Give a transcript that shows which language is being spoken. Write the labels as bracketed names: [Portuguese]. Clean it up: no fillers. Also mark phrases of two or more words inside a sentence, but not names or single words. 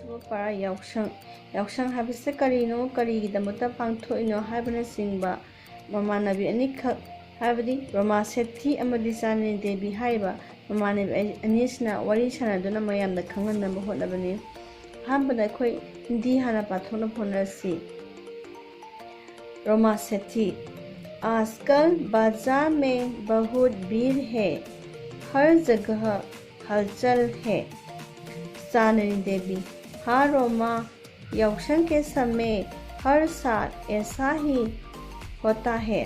[Manipuri] para yausang habise karino karigidamata pangthoino haibnachingba mamanabi anikha haibadi Roma Sethi amadi Chandni Devi haiba mamanabi anisna wari sanaduna mayamda khanganaba hotnabani hambada khoi hindi hana pathona phonasi [Hindi] रोमा सेठी आजकल बाजार में बहुत भीड़ है, हर जगह हलचल है। चांदनी देवी हाँ रोमा, याओशंग के समय हर साल ऐसा ही होता है।